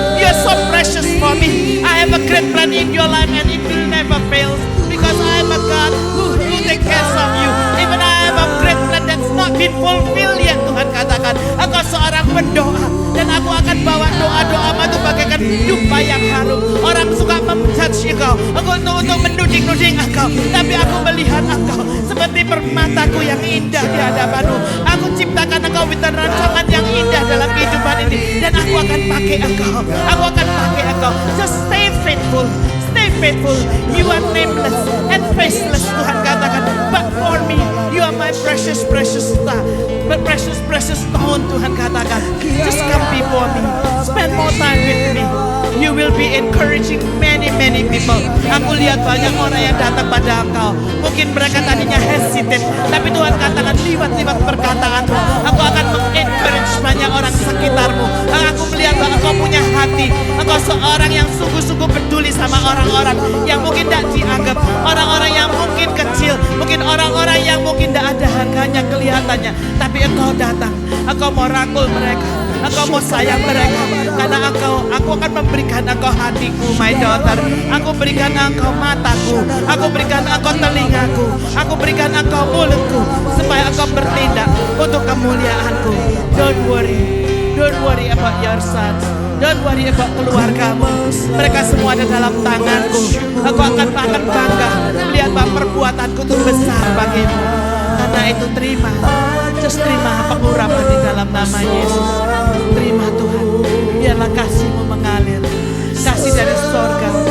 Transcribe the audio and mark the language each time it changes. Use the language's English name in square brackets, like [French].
[English] You are so precious for me. I have a great plan in your life and it will never fail. Because I am a God who take care of you. Even I have a great plan that's not been fulfilled yet, [Indonesian] Tuhan katakan. Engkau seorang pendoa dan aku akan bawa doa-doamu itu bagaikan dupa yang harum. Orang suka menjudge engkau, untuk menuding-nuding engkau, tapi aku melihat engkau seperti permataku yang indah di hadapanmu. Aku ciptakan engkau dengan rancangan yang indah dalam kehidupan ini dan aku akan pakai engkau. Aku akan pakai engkau. [English] Just stay faithful. Stay faithful. You are nameless and faceless, [Indonesian] Tuhan katakan. [English] But for me, you are my precious, precious star. But precious, precious stone, [Indonesian] Tuhan katakan. [English] Just come before me. Spend more time with me. You will be encouraging many, many people. [Indonesian] Aku lihat banyak orang yang datang pada engkau. Mungkin mereka tadinya hesitate, tapi Tuhan katakan liwat-liwat perkataanmu, aku akan mengencourage banyak orang sekitarmu. Aku melihat bahwa engkau punya hati. Engkau seorang yang sungguh-sungguh peduli sama orang-orang yang mungkin tidak dianggap, orang-orang yang mungkin kecil, mungkin orang-orang yang mungkin tidak ada harganya kelihatannya. Tapi engkau datang, engkau mau rangkul mereka, engkau mau sayang mereka. Karena aku akan memberikan engkau hatiku, [English] my daughter. [Indonesian] Aku berikan engkau mataku, aku berikan engkau telingaku, aku berikan engkau mulutku, supaya engkau bertindak untuk kemuliaanku. [English] Don't worry about your sons. Don't worry about [Indonesian] keluargamu. Mereka semua ada dalam tanganku. Aku akan bangga melihat bahwa perbuatanku itu besar bagimu. Karena itu terima, just terima pengurapan di dalam nama Yesus. Terima Tuhan. Biarlah kasih-Mu mengalir. Kasih dari sorga.